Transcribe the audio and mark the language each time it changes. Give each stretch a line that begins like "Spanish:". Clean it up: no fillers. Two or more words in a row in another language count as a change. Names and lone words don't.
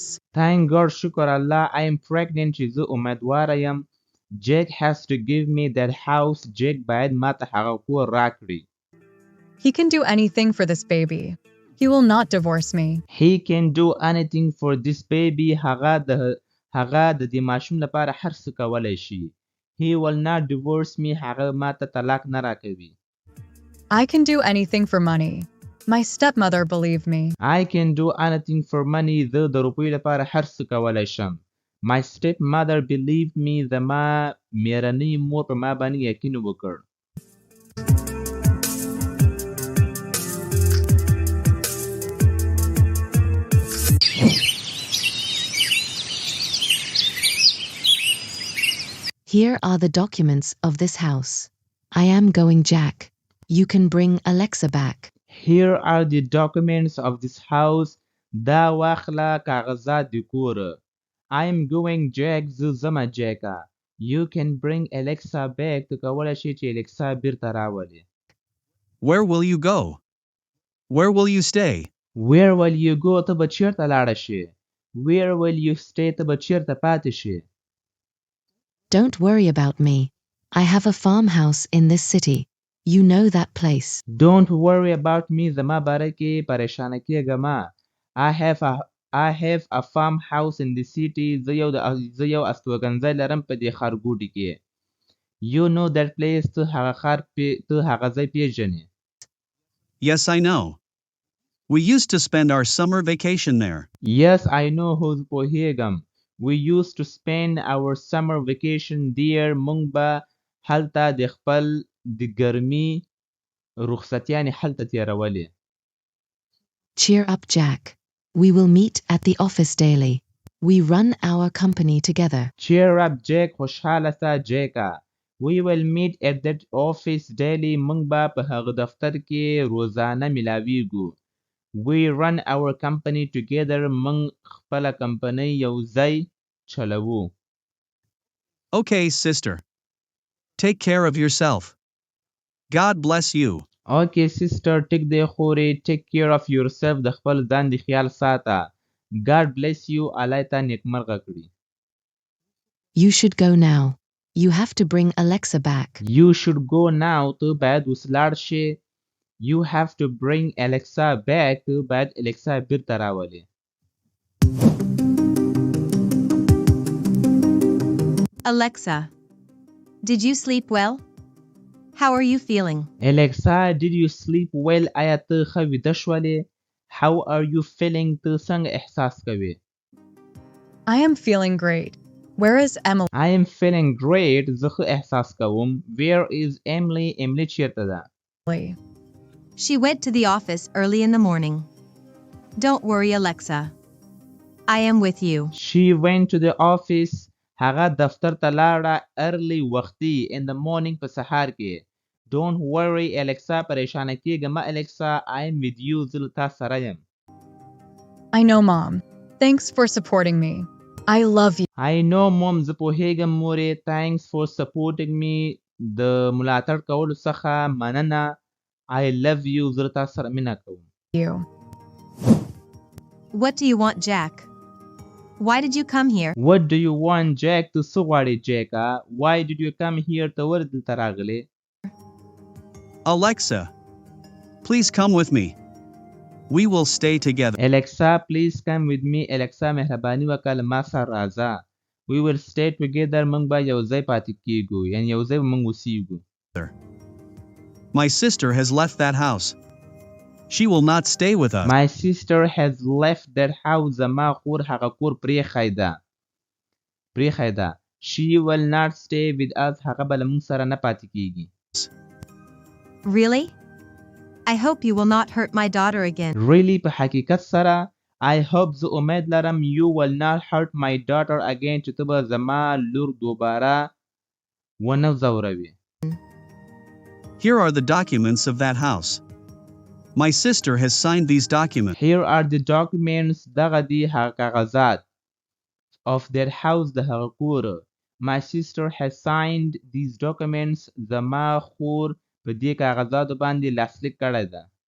English: Thank God.
Pashto: شکر الله.
English: I am pregnant.
Pashto: چې زه امیدواره یم.
English: Jack has to give me that house.
Pashto: Jack باید ما ته هغه کور راکړي.
English: He can do anything for this baby. He will not divorce me. He can do anything for this baby.
Pashto: هغه د دې ماشوم لپاره هر څه کولی شي.
English: He will not divorce me.
Pashto: هغه ما ته طلاق نه راکوي.
English: I can do anything for money. My stepmother believed me. I can do anything for money.
Pashto: زه د روپیو لپاره هر څه کولی شم.
English: My stepmother believed me.
Pashto: زما میرنۍ مور په ما باندې یقین وکړ.
English: Here are the documents of this house. I am going Jack. You can bring Alexa back. Here are the documents of this house.
Pashto: دا واخله کاغذات د کور.
English: I am going Jack.
Pashto: زه ځمه جیکه.
English: You can bring Alexa back.
Pashto: ته کولی شې چې Alexa بیرته راولې.
English: Where will you go? Where will you stay? Where will you go?
Pashto: ته به چیرته لاړه شې.
English: Where will you stay?
Pashto: ته به چیرته پاتې شې.
English: Don't worry about me. I have a farmhouse in this city. You know that place. Don't worry about me.
Pashto: زما باره کې پریشانه کېږه مه.
English: I have a farmhouse in the city.
Pashto: زه یو استوګنځی لرم په دې ښارګوټي کې.
English: You know that place.
Pashto: ته هغه ځای پیژنې.
English: Yes, I know. We used to spend our summer vacation there. Yes, I know.
Pashto: هو زه پوهیږم.
English: We used to spend our summer vacation there.
Pashto: مونږ به هلته د خپل د ګرمي رخصتیانې هلته تېرولې.
English: Cheer up, Jack. We will meet at the office daily. We run our company together. Cheer up, Jack.
Pashto: خوشحاله سه جیکه.
English: We will meet at that office daily.
Pashto: مونږ به په هغه دفتر کې روزانه ملاویږو.
English: We run our company together.
Pashto: مونږ خپله کمپنۍ یو ځای چلوو.
English: Okay, sister. Take care of yourself. God bless you. Okay, sister.
Pashto: ټیک دی خورې.
English: Take care of yourself.
Pashto: د خپل ځان د خیال ساته.
English: God bless you.
Pashto: الله تا نیکمرغه کړي.
English: You should go now. You have to bring Alexa back. You should go now.
Pashto: ته باید اوس لاړ شې.
English: You have to bring Alexa back.
Pashto: ته باید Alexa بیرته راولې.
English: Alexa, did you sleep well? How are you feeling? Alexa, did you sleep well?
Pashto: آیا ته ښه ویده شولې؟
English: How are you feeling?
Pashto: ته څنګه احساس کوې؟
English: I am feeling great. Where is Emily? I am feeling great.
Pashto: زه ښه احساس کوم.
English: Where is Emily? Emily
Pashto: چیرته ده؟
English: She went to the office early in the morning. Don't worry, Alexa. I am with you. She went to the office.
Pashto: هغه دفتر ته لاړه early وختي
English: in the morning
Pashto: په سهار کې.
English: Don't worry, Alexa.
Pashto: پریشانه کېږه مه Alexa.
English: I am with you.
Pashto: زه له تا سره یم.
English: I know, Mom. Thanks for supporting me. I love you. I know, Mom.
Pashto: زه پوهیږم مورې.
English: Thanks for supporting me.
Pashto: د ملاتړ کولو څخه مننه.
English: I love you.
Pashto: زه له تا سره مینه کوم.
English: What do you want, Jack? Why did you come here? What do you want, Jack?
Pashto: ته څه غواړې جیکه؟
English: Why did you come here?
Pashto: ته ولې دلته راغلې؟
English: Alexa, please come with me. We will stay together. Alexa, please come with me. Alexa,
Pashto: مهرباني وکړه له ما سره راځه.
English: We will stay together.
Pashto: موږ به یو ځای پاتې کېږو. یعنې یو ځای به موږ اوسېږو.
English: My sister has left that house. She will not stay with us. My sister has left that house.
Pashto: زما خور هغه کور پریښی ده.
English: She will not stay with us.
Pashto: هغه به له موږ سره نه پاتې کیږي.
English: Really? I hope you will not hurt my daughter again.
Pashto: Really په حقیقت سره
English: I hope
Pashto: زه امید لرم
English: you will not hurt my daughter again
Pashto: چې ته به زما لور دوباره ونه ځوروي.
English: Here are the documents of that house. My sister has signed these documents. Here are the documents
Pashto: دغه دي هغه کاغذات
English: of that house
Pashto: د هغه کور.
English: My sister has signed these documents.
Pashto: زما خور په دې کاغذاتو باندې لاسلیک کړی ده.